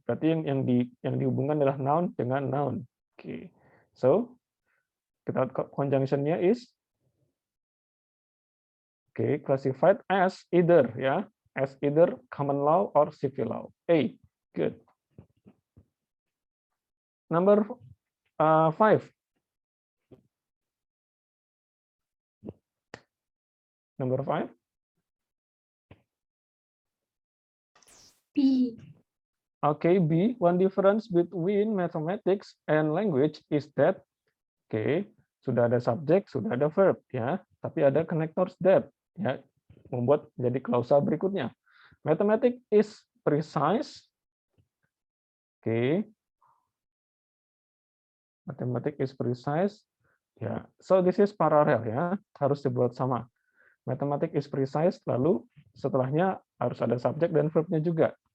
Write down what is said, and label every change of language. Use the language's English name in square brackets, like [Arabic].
[Indonesian] Berarti yang dihubungkan adalah noun dengan noun. [English] Oke, so [Indonesian] kita lihat conjunction-nya [English] is classified as either ya, as either common law or civil law. A, good. Number 5. Number 5. B. Okay, B. One difference between mathematics and language is that, [Indonesian] sudah ada subjek, sudah ada verb, ya. Tapi ada connectors that, ya, membuat jadi klausa berikutnya. [English] Mathematics is precise. Mathematics is precise. Ya, so this is parallel ya, [Indonesian] harus dibuat sama. Mathematics is precise, lalu setelahnya harus ada subjek dan verbnya juga.